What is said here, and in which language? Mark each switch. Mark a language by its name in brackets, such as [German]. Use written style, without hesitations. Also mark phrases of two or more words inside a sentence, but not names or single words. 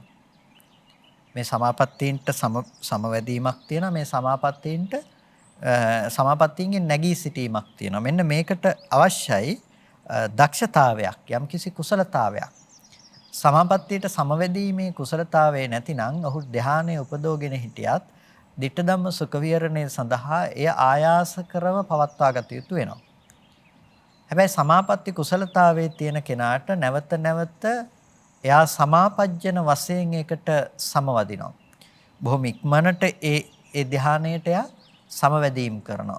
[Sinhala] මේ සමාපත්තීන්ට සමවැදීමක් තියෙනවා. මේ සමාපත්තීන්ගෙන් නැගී සිටීමක් තියෙනවා. මෙන්න මේකට අවශ්‍යයි දක්ෂතාවයක්, යම්කිසි කුසලතාවයක්. සමාපත්තියට සමවැදීමේ කුසලතාවය නැතිනම් ඔහු ධානයේ උපදෝගෙන හිටියත් [Pali] ditta dhamma sukha viharane [Sinhala] සඳහා එය ආයාස කරව පවත්වා ගත යුතු වෙනවා. හැබැයි සමාපatti කුසලතාවයේ තියෙන කෙනාට නැවත නැවත එයා සමාපජ්ජන වශයෙන් ඒකට සමවදිනවා. බොහොම ඉක්මනට ඒ ධානයට එයා සමවැදීම් කරනවා.